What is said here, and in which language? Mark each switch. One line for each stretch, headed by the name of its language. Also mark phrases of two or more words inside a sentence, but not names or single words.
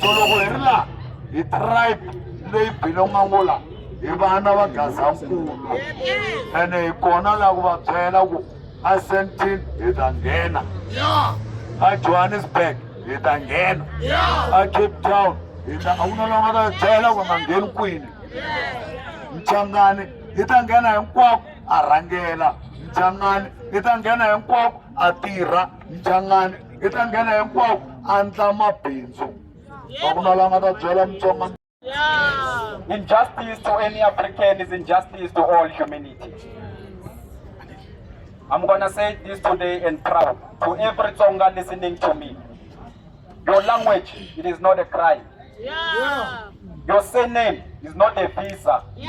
Tsonga: So loko hi ri laha hi tribe leyi bilongangu laha hi vana va Gazankulu ene hi kona laha ku va byela ku a Sandton hi ta nghena, a Johannesburg hi ta nghena, a Cape Town hi ta a ku na lava nga ta byela ku nga ngheni kwini. Mchangani hi ta nghena hinkwako a rhangela, Mchangani hi ta nghena hinkwako a tirha, Mchangani hi ta nghena hinkwako a ndla mabindzu. A ku na lava nga ta byela Mutsonga.
English: Injustice to any African is injustice to all humanity. I'm gonna say this today and proud to every Tsonga listening to me. Your language, it is not a crime. Your surname is not a visa.